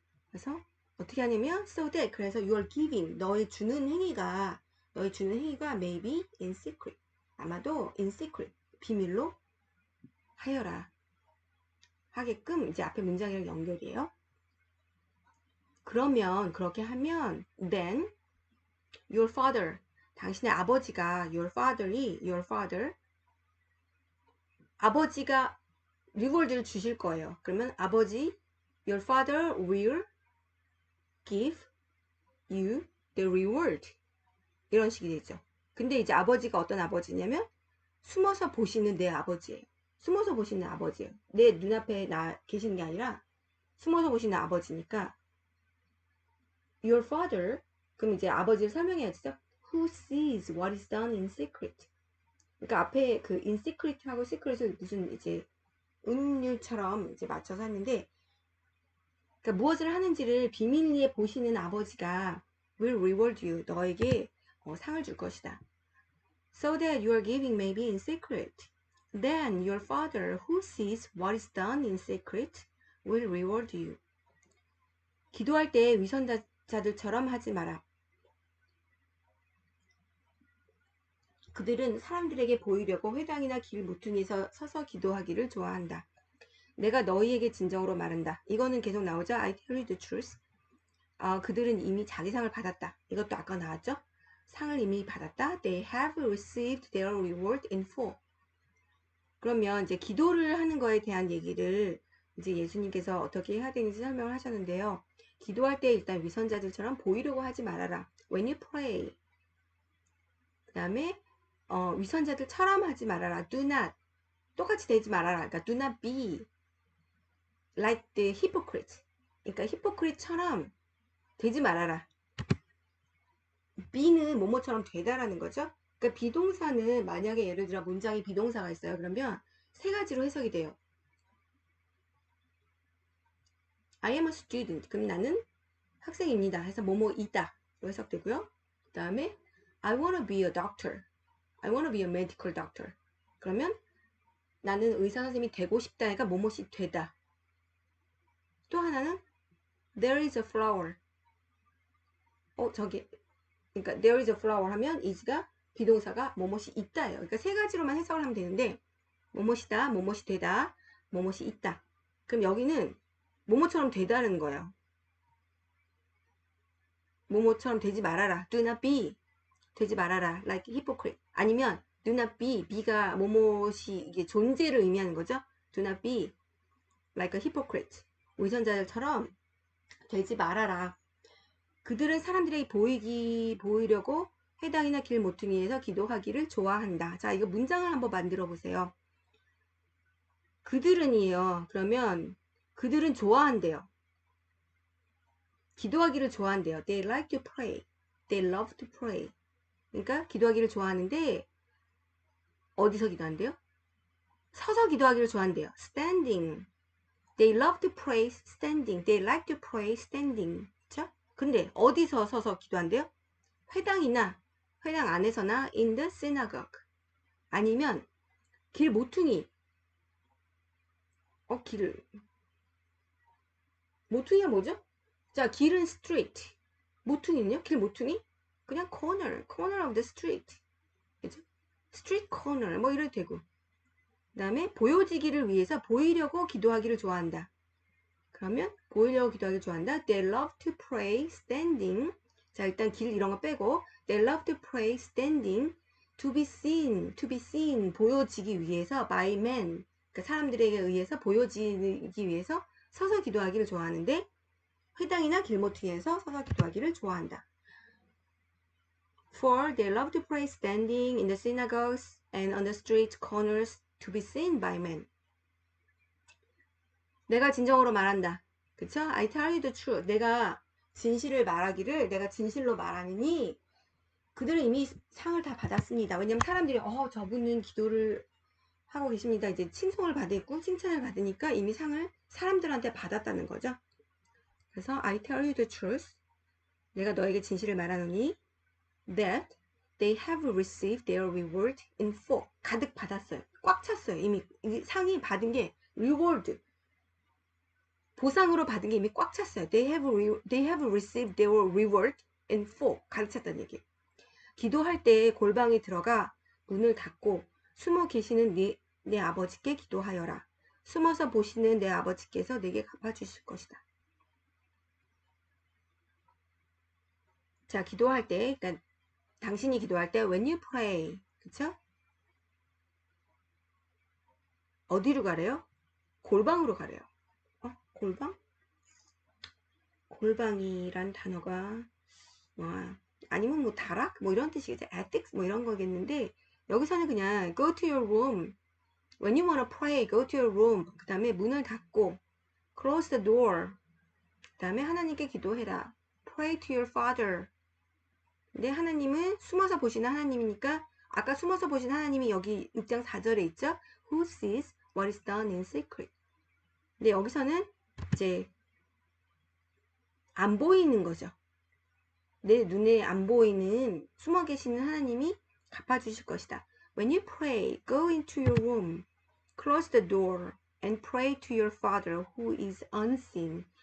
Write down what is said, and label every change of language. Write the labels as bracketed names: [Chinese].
[Korean] 그래서 어떻게 하냐면 [English] so that [Korean] 그래서 [English] your giving [Korean] 너의 주는 행위가 [English] may be in secret. [Korean] 아마도 [English] in secret [Korean] 비밀로 하여라. 하게끔 이제 앞에 문장이랑 연결이에요. 그러면 그렇게 하면 [English] then your father [Korean] 당신의 아버지가 [English] your father [Korean] 아버지가 리워드를 주실 거예요. 그러면 아버지 [English] your father will give you the reward [Korean] 이런 식이 되죠. 근데 이제 아버지가 어떤 아버지냐면 숨어서 보시는 내 아버지예요. 숨어서 보시는 아버지예요. 내 눈앞에 계시는 게 아니라 숨어서 보시는 아버지니까 [English] your father [Korean] 그럼 이제 아버지를 설명해야죠. [English] Who sees what is done in secret. [Korean] 그러니까 앞에 그 [English] in secret [Korean] 하고 secret을 무슨 이제 은율처럼 이제 맞춰서 했는데 그러니까 무엇을 하는지를 비밀리에 보시는 아버지가 [English] will reward you. [Korean] 너에게 상을 줄 것이다. [English] So that your giving may be in secret. Then your father who sees what is done in secret will reward you. [Korean] 기도할 때 위선자들처럼 하지 마라. 그들은 사람들에게 보이려고 회당이나 길 모퉁이에서 서서 기도하기를 좋아한다. 내가 너희에게 진정으로 말한다. 이거는 계속 나오죠. [English] I tell you the truth. [Korean] 그들은 이미 자기 상을 받았다. 이것도 아까 나왔죠. 상을 이미 받았다. [English] They have received their reward in full. [Korean] 그러면 이제 기도를 하는 거에 대한 얘기를 이제 예수님께서 어떻게 해야 되는지 설명을 하셨는데요. 기도할 때 일단 위선자들처럼 보이려고 하지 말아라. [English] When you pray. [Korean] 그 다음에 위선자들처럼 하지 말아라. [English] Do not. [Korean] 똑같이 되지 말아라. 그러니까 [English] do not be like the hypocrite. [Korean] 그러니까 히포크릿처럼 되지 말아라. be는 뭐뭐처럼 되다라는 거죠. 그러니까 비동사는 만약에 예를 들어 문장에 비동사가 있어요. 그러면 세 가지로 해석이 돼요. [English] I am a student. [Korean] 그럼 나는 학생입니다. 해서 뭐뭐이다. 해석되고요. [English] 그 다음에 I wanna be a doctor. I wanna be a medical doctor. [Korean] 그러면 나는 의사 선생님이 되고 싶다니까 뭐뭐이 되다. 또 하나는 [English] there is a flower. [Korean] 저기 그러니까 [English] there is a flower [Korean] 하면 is가 비동사가 뭐뭐이 있다예요. 그러니까 세 가지로만 해석을 하면 되는데 뭐뭐이다, 뭐뭐이 되다, 뭐뭐이 있다. 그럼 여기는 뭐뭐처럼 되다는 거예요. 뭐뭐처럼 되지 말아라. [English] Do not be. [Korean] 되지 말아라. [English] Like hypocrite. [Korean] 아니면 [English] do not be. [Korean] be가 뭐뭐이 이게 존재를 의미하는 거죠. [English] Do not be like a hypocrite. [Korean] 위선자들처럼 되지 말아라. 그들은 사람들에게 보이려고 회당이나 길 모퉁이에서 기도하기를 좋아한다. 자, 이거 문장을 한번 만들어 보세요. 그들은이에요. 그러면 그들은 좋아한대요. 기도하기를 좋아한대요. [English] They like to pray. They love to pray. [Korean] 그러니까 기도하기를 좋아하는데 어디서 기도한대요? 서서 기도하기를 좋아한대요. [English] Standing. They love to pray standing. They like to pray standing. [Korean] 그렇죠? 근데 어디서 서서 기도한대요? 회당 안에서나 [English] in the synagogue. [Korean] 아니면 길 모퉁이. 모퉁이가 뭐죠? 자, 길은 street. 모퉁이는요? 길 모퉁이? 그냥 [English] corner of the street. [Korean] 그죠? street corner 뭐 이래도 되고. 그 다음에 보여지기를 위해서 보이려고 기도하기를 좋아한다. 그러면 보이려고 기도하기를 좋아한다. [English] They love to pray standing. [Korean] 자, 일단 길 이런 거 빼고 [English] They love to pray standing. To be seen [Korean] 보여지기 위해서 [English] by men. [Korean] 그러니까 사람들에게 의해서 보여지기 위해서 서서 기도하기를 좋아하는데 회당이나 길모퉁이에서 서서 기도하기를 좋아한다. [English] For they love to pray standing in the synagogues and on the street corners to be seen by men. [Korean] 내가 진정으로 말한다. 그쵸? [English] I tell you the truth. [Korean] 내가 진실을 말하기를 내가 진실로 말하느니 그들은 이미 상을 다 받았습니다. 왜냐면 사람들이 저분은 기도를 하고 계십니다. 이제 칭송을 받았고 칭찬을 받으니까 이미 상을 사람들한테 받았다는 거죠. 그래서 [English] I tell you the truth. [Korean] 내가 너에게 진실을 말하노니 [English] that they have received their reward in full. [Korean] 가득 받았어요. 꽉 찼어요. 이미 상이 받은 게 reward. 보상으로 받은 게 이미 꽉 찼어요. [English] They have received their reward in full. [Korean] 가득 찼다는 얘기예요. 기도할 때 골방에 들어가 문을 닫고 숨어 계시는 내 아버지께 기도하여라. 숨어서 보시는 내 아버지께서 내게 갚아주실 것이다. 자, 기도할 때, 그러니까 당신이 기도할 때 [English] when you pray, [Korean] 그쵸? 어디로 가래요? 골방으로 가래요. 골방? 골방이란 단어가 아니면 뭐 다락? 뭐 이런 뜻이겠죠. ethics? 뭐 이런 거겠는데 여기서는 그냥 [English] go to your room. When you wanna pray, go to your room. [Korean] 그 다음에 문을 닫고 [English] close the door. [Korean] 그 다음에 하나님께 기도해라. [English] Pray to your father. [Korean] 근데 하나님은 숨어서 보시는 하나님이니까 아까 숨어서 보신 하나님이 여기 6장 4절에 있죠. [English] Who sees what is done in secret. [Korean] 근데 여기서는 이제 안 보이는 거죠. 내 눈에 안 보이는 숨어 계시는 하나님이 갚아주실 것이다. [English] When you pray, go into your room, close the door, and pray to your father who is unseen.